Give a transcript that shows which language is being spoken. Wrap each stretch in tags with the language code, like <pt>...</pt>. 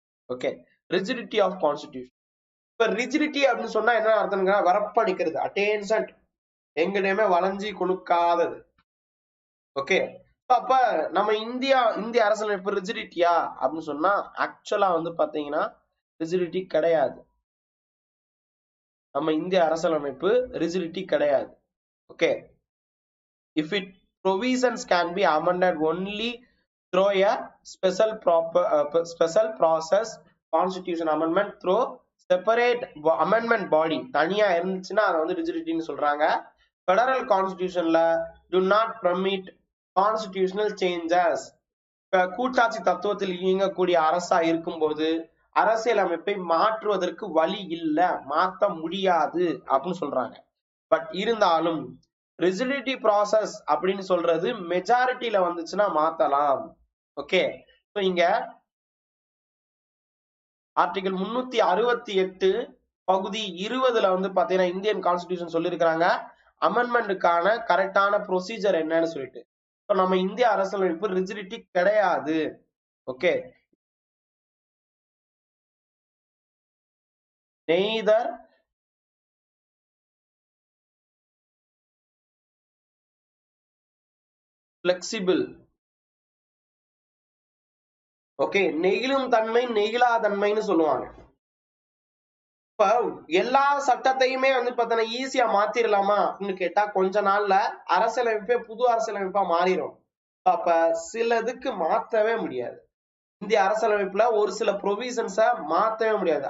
<ta>Okay, rigidity of constitution. இப்ப rigidity அப்படின்னு சொன்னா என்ன அர்த்தம்னா வரப்படிக்கிறது, அட்டென்ஷன், எங்கடையுமே வளைஞ்சி கொடுக்காதது. ஓகே, அப்ப நம்ம இந்திய அரசியலமைப்பு ரிஜிடிட்டியா அப்படின்னு சொன்னா ஆக்சுவலா வந்து பாத்தீங்கன்னா ரிஜிடிட்டி கிடையாது. நம்ம இந்திய அரசியலமைப்பு ரிஜிடிட்டி கிடையாது.</ta> <en>okay, if it provisions can be amended only through a special process, constitution amendment through separate amendment body</en> <ta>தனியா இருந்துச்சுன்னா அதை வந்து ரிஜிடிட்டின்னு சொல்றாங்க.</ta> <en>Federal கான்ஸ்டிடியூஷன்ல do not permit constitutional changes.</en> <ta>கூட்டாட்சி தத்துவத்தில் இயங்கக்கூடிய அரசா இருக்கும்போது அரசியலமைப்பை மாற்றுவதற்கு வழி இல்ல, மாற்ற முடியாது அப்படின்னு சொல்றாங்க. பட் இருந்தாலும் ரிஜிடிட்டி ப்ராசஸ் அப்படின்னு சொல்றது மெஜாரிட்டியில வந்துச்சுன்னா மாத்தலாம். ஓகே, இங்க ஆர்டிகல் 368 பகுதி 20ல வந்து பாத்தீங்கன்னா இந்தியன் கான்ஸ்டிடியூஷன் சொல்லியிருக்கிறாங்க அமெண்ட்மெண்ட்டுக்கான கரெக்டான ப்ரொசீஜர் என்னன்னு சொல்லிட்டு. நம்ம இந்திய அரசியலமைப்பு ரிஜிடிட்டி கிடையாது.</ta> <en>Okay, neither flexible.</en> <ta>ஓகே, நெகிழும் தன்மை நெகிழாதன்மைன்னு சொல்லுவாங்க. இப்ப எல்லா சட்டத்தையுமே வந்து பாத்தீங்கன்னா ஈஸியா மாத்திரலாமா அப்படின்னு கேட்டா கொஞ்ச நாள்ல அரசியலமைப்பே புது அரசியலமைப்பா மாறிடும். அப்ப சிலதுக்கு மாத்தவே முடியாது. இந்திய அரசியலமைப்புல ஒரு சில ப்ரொவிஷன்ஸ மாத்தவே முடியாது.</ta>